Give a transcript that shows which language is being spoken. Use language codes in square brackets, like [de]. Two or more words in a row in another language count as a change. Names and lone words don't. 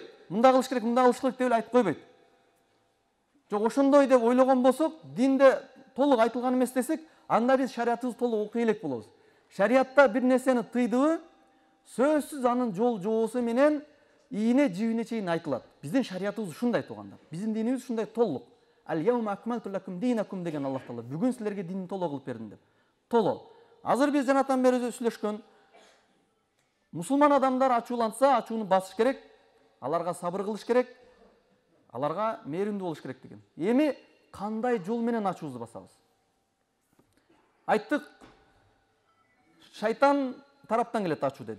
[ky] Мында кылыш керек, мында кылыш керек деп айтып койбойт. Жок, ошондой деп ойлогон болсок, динде толук айтылган эмес десек, анда биз шариятыбызды толук окуй элек болобуз. Шариятта бир нерсени тыйдыбы, сөзсүз анын жол жоосу менен ийине жибине чейин айтылат. Биздин шариятыбыз ушундай тууганда. Биздин динибиз ушундай толук. [ar] اليوم أكملت لكم دينكم [ky] деген [ar] Аллах Таала. [ky] Бүгүн силерге динди толук кылып бердим деп. Толук. Азыр биз жанатан бери сүйлөшкөн. Мусулман адамдар ачууланса, ачууну басыш керек. Аларга сабыр кылыш керек. Аларга мээримдүү болуш керек деген. Эми кандай жол менен ачуубузду басабыз? Айттык, шайтан тараптан келет ачуу дедик.